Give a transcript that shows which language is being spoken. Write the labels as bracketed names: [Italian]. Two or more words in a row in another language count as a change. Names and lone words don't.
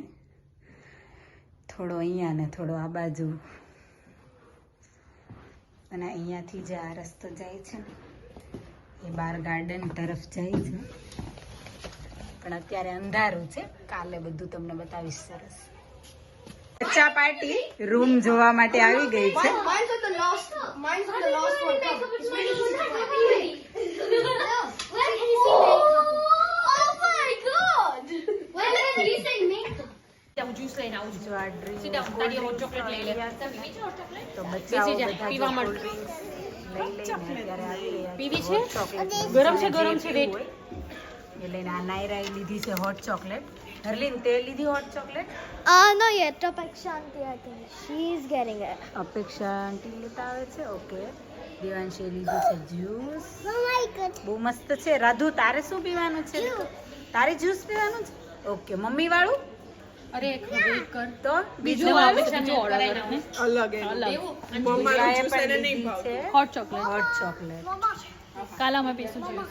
[Gujarati] થોડો અહીંયા ને થોડો આ બાજુ અને અહીંયાથી જે આ રસ્તો જાય છે ને એ બહાર ગાર્ડન તરફ જાય છે. પણ અત્યારે અંધારું છે. કાલે બધું તમને બતાવીશ. સરસ બચ્ચા પાર્ટી રૂમ જોવા માટે આવી ગઈ છે. [English] Mine's at the last one. It's really easy to find. Where can you see makeup? Oh my god! Where can you see makeup? [Gujarati] જ્યુસ લઈને આવું જો આ ડ્રિંક સીધા તારી [English] hot chocolate [Gujarati] લઈ લે તો બચ્ચાઓ બેસી જા, બધા પીવા જે માટે. [English] cold drinks [Gujarati] લઈ લઈને અત્યારે આવી રહ્યા પીવી છે. છે? [English] Hot chocolate. [Gujarati] ગરમ છે, જેને ગરમ જે છે, પીવું wait. હોય એ લઈને આ નાયરાએ લીધી છે [English] hot chocolate. [Gujarati] હરલીન તે લીધી [English] hot chocolate? Not yet. Apekshanti, I think. She's getting it. [Gujarati] અપેક્ષા આંટી લેતા આવે છે. ઓકે દેવાંશીએ લીધું છે જ્યુસ. [English] Oh my god. [Gujarati] બહુ મસ્ત છે. રાધુ તારે શું પીવાનું છે? તારે જ્યુસ પીવાનું છે? ઓકે મમ્મી વાળું અરે વેઇટ કર તો બીજું અપેક્ષાને ઓર્ડર કરાવી અલગ મમ્માનું બીજાએ જ્યુસ પણ એને નહીં લીધી ભાવતું. છે [English] hot chocolate hot chocolate. [Gujarati] કાલે અમે પીશું જ્યુસ